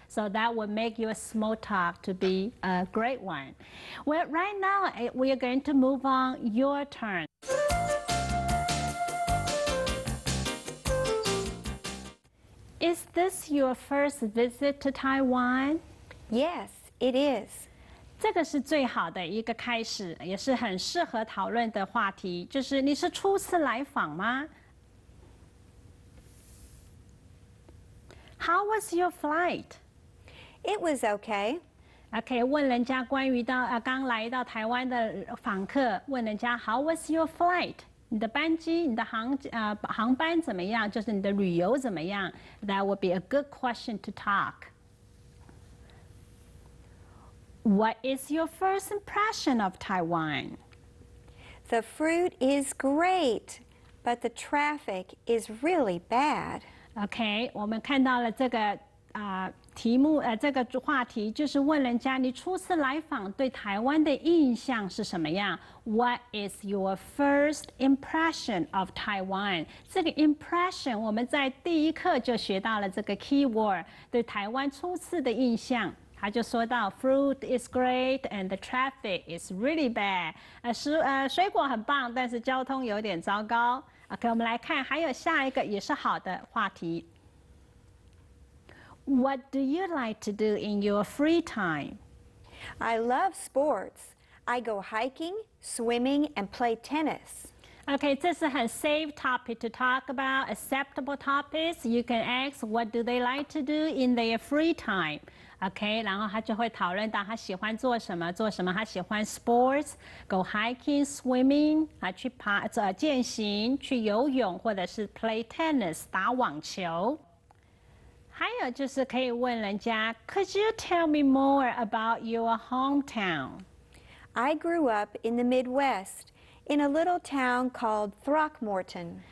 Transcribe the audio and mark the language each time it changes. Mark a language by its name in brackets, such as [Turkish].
[English] So that will make your small talk to be a great one. Well, right now we are going to move on. Your turn. Is this your first visit to Taiwan? Yes, it is. [Chinese] 这个是最好的一个开始，也是很适合讨论的话题。就是你是初次来访吗？ [English] How was your flight? It was okay. [Chinese] OK， 问人家关于刚来到台湾的访客，问人家 [English] How was your flight？ [Chinese] 你的班机，你的航班怎么样？就是你的旅游怎么样 [English] ？That would be a good question to talk. What is your first impression of Taiwan? The fruit is great, but the traffic is really bad. [Chinese] OK， 我们看到了这个题目这个话题就是问人家你初次来访对台湾的印象是什么样 ？ [English] What is your first impression of Taiwan？ [Chinese] 这个 impression 我们在第一课就学到了这个 keyword， 对台湾初次的印象。他就说到 [English] fruit is great and the traffic is really bad。 [Chinese] 水果很棒，但是交通有点糟糕。OK， 我们来看，还有下一个也是好的话题。 [English] What do you like to do in your free time? I love sports. I go hiking, swimming, and play tennis. Okay, [Chinese] 这是很 [English] safe topic to talk about, acceptable topics. You can ask what do they like to do in their free time. [Chinese] OK， 然后他就会讨论到他喜欢做什么，他喜欢 sports, go hiking, swimming 去健行，去游泳，或者是 play tennis 打网球。还有就是可以问人家 [English] ，Could you tell me more about your hometown? I grew up in the Midwest, in a little town called Throckmorton.